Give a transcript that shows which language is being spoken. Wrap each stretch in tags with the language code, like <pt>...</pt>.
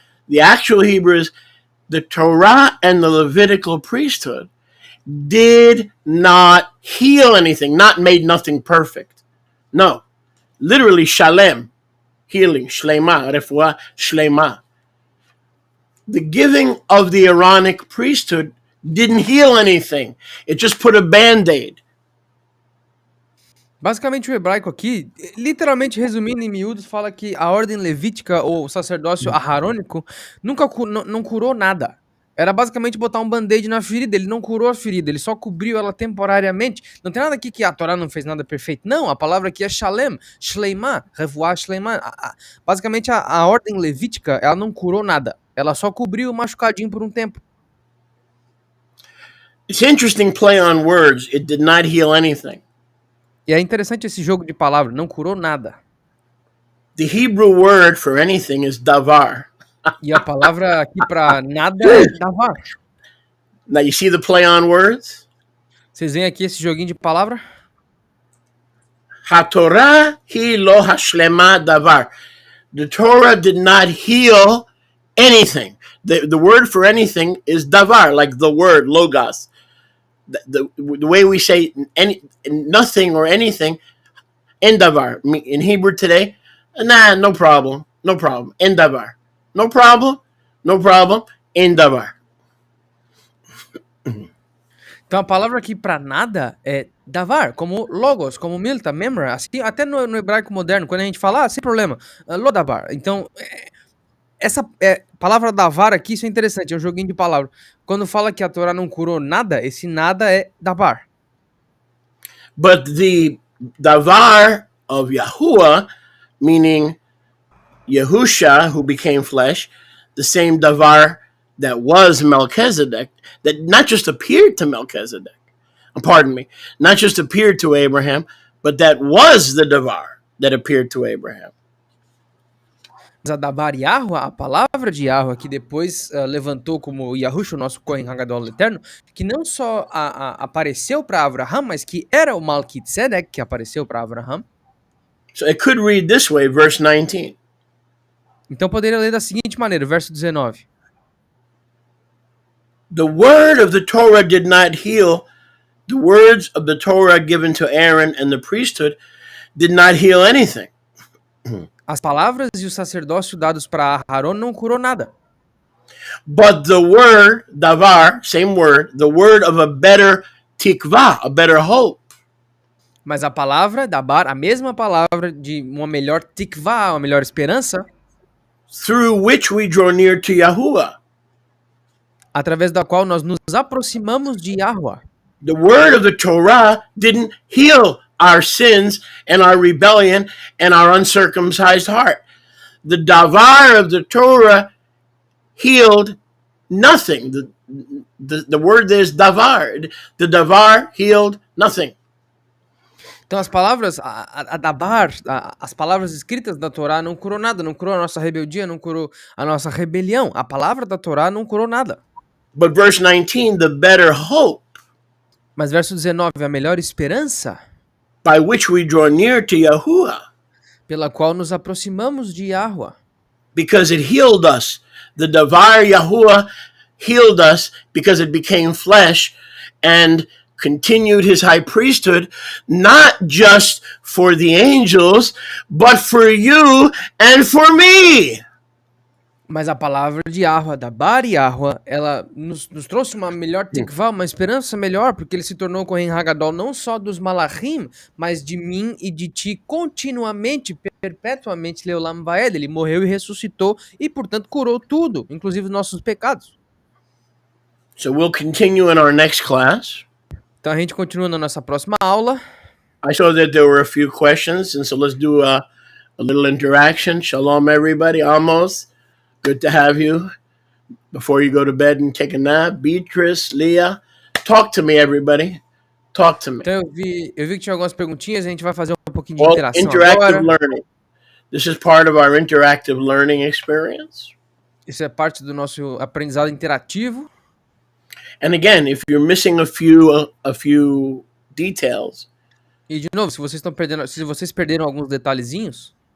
<en>The actual Hebrew is the Torah and the Levitical priesthood did not heal anything, not made nothing perfect. No, literally shalem, healing, shlema,</en> <he>refuah, shlema.</he> <en>The giving of the Aaronic priesthood didn't heal anything. It just put a band-aid.</en> <pt>Basicamente o hebraico aqui, literalmente resumindo em miúdos, fala que a ordem levítica ou o sacerdócio aharônico nunca não curou nada. Era basicamente botar um band-aid na ferida, ele não curou a ferida, ele só cobriu ela temporariamente. Não tem nada aqui que a Torá não fez nada perfeito. Não, a palavra aqui é shalem, shleimah,</pt> <he>revoar shleimah.</he> <pt>Basicamente a ordem levítica, ela não curou nada. Ela só cobriu o machucadinho por um tempo.</pt> <en>It's interesting play on words. It did not heal anything.</en> <pt>E é interessante esse jogo de palavras, não curou nada.</pt> <en>The Hebrew word for anything is davar.</en> <pt>E a palavra aqui para nada é davar.</pt> <en>Now you see the play on words?</en> <pt>Vocês veem aqui esse joguinho de palavra?</pt> <he>HaTorah hi lo hashlema davar.</he> <en>The Torah did not heal anything. The word for anything is davar, like the word logos. The way we say nothing or anything,</en> <he>endavar.</he> <en>In Hebrew today, nah, no problem,</en> <he>endavar.</he> <en>No problem,</en> <he>endavar.</he> <pt>Então a palavra aqui para nada é davar, como logos, como milta, memra, assim, até no hebraico moderno, quando a gente fala, sem problema,</pt> <he>lodavar.</he> <pt>Então, essa palavra davar aqui, isso é interessante, é um joguinho de palavras. Quando fala que a Torá não curou nada, esse nada é davar.</pt> <en>But the davar of Yahuwah, meaning Yahusha, who became flesh, the same davar that was Melquisedeque, that not just appeared to Melquisedeque, pardon me, not just appeared to Abraham, but that was the davar that appeared to Abraham.</en> <pt>A davar Yahuwah, a palavra de Yahuwah, que depois levantou como Yahushua, o nosso Kohen Hagadol eterno, que não só apareceu para Abraham, mas que era o Melquisedeque que apareceu para Abraham.</pt> <en>So it could read this way, verse 19.</en> <pt>Então poderia ler da seguinte maneira, verso 19.</pt> <en>The word of the Torah did not heal. The words of the Torah given to Aaron and the priesthood did not heal anything.</en> <pt>As palavras e o sacerdócio dados para Aharon não curou nada.</pt> <en>But the word, davar, same word, the word of a better tikvah, a better hope.</en> <pt>Mas a palavra, dabar, a mesma palavra de uma melhor tikvah, uma melhor esperança,</pt> <en>through which we draw near to Yahuwah.</en> <pt>Através da qual nós nos aproximamos de Yahuwah.</pt> <en>The word of the Torah didn't heal our sins and our rebellion and our uncircumcised heart. The davar of the Torah healed nothing. The word is davar. The davar healed nothing.</en> <pt>Então as palavras, a dabar, as palavras escritas da Torá não curou nada, não curou a nossa rebeldia, não curou a nossa rebelião. A palavra da Torá não curou nada.</pt> <en>But verse 19, the better hope.</en> <pt>Mas verso 19, a melhor esperança,</pt> <en>by which we draw near to Yahuwah.</en> <pt>Pela qual nos aproximamos de Yahuwah.</pt> <en>Because it healed us. The davar Yahuwah healed us because it became flesh and continued his high priesthood, not just for the angels, but for you and for me.</en> <pt>Mas a palavra de Yahweh, da Bar Yahweh, ela nos trouxe uma melhor tikvah, uma esperança melhor, porque ele se tornou Kohen Hagadol não só dos Malachim, mas de mim e de ti continuamente, perpetuamente, Leolam Vaed. Ele morreu e ressuscitou e, portanto, curou tudo, inclusive os nossos pecados.</pt> <en>So we'll continue in our next class.</en> <pt>Então a gente continua na nossa próxima aula.</pt> <en>I saw that there were a few questions, and so let's do a little interaction. Shalom, everybody. Amos, good to have you. Before you go to bed and take a nap, Beatrice, Leah, talk to me, everybody. Talk to me.</en> <pt>Então eu vi que tinha algumas perguntinhas, a gente vai fazer um pouquinho de</pt> <en>Well,</en> <pt>interação</pt> <en>interactive</en> <pt>agora.</pt> <en>learning. This is part of our interactive learning experience.</en> <pt>Isso é parte do nosso aprendizado interativo.</pt> <en>And again, if you're missing a few details,</en> <pt>E de novo, se vocês perderam alguns detalhezinhos,</pt>